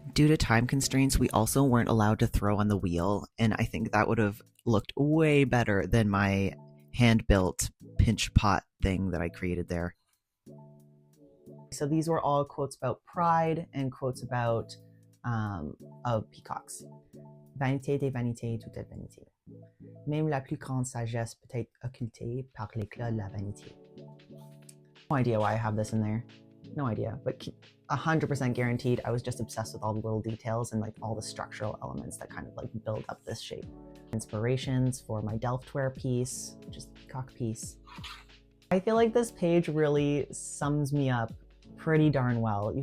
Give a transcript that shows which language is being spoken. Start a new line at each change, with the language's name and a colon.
English: Due to time constraints, we also weren't allowed to throw on the wheel, and I think that would have looked way better than my hand-built pinch pot thing that I created there. So these were all quotes about pride and quotes about of peacocks.
French: Vanité des vanités, toute est vanité. Même la plus grande sagesse peut être occultée par l'éclat de la vanité.
English: No idea why I have this in there. No idea, but 100% guaranteed I was just obsessed with all the little details and like all the structural elements that kind of like build up this shape. Inspirations for my Delftware piece, which is the peacock piece. I feel like this page really sums me up pretty darn well.